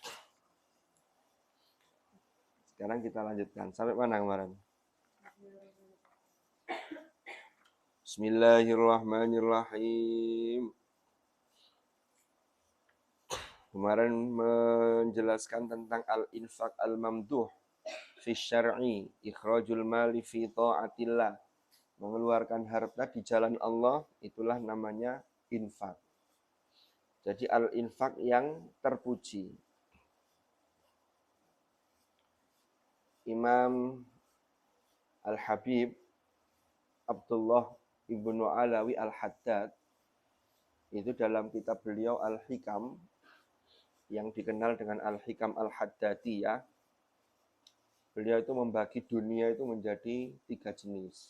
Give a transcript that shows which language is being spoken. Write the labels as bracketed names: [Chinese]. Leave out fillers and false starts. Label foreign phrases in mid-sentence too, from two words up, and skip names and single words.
[Indonesian] Sekarang kita lanjutkan. Sampai mana kemarin? [Arabic] Bismillahirrahmanirrahim. [Indonesian] Kemarin menjelaskan tentang [Arabic] الإنفاق الممدوح في الشرع، إخراج المال في طاعة الله. [Indonesian] Mengeluarkan harta di jalan Allah, itulah namanya infak. Jadi al-infaq yang terpuji. Imam Al-Habib Abdullah Ibnu Alawi Al-Haddad itu dalam kitab beliau Al-Hikam yang dikenal dengan Al-Hikam Al-Haddadiyah, beliau itu membagi dunia itu menjadi 3 jenis.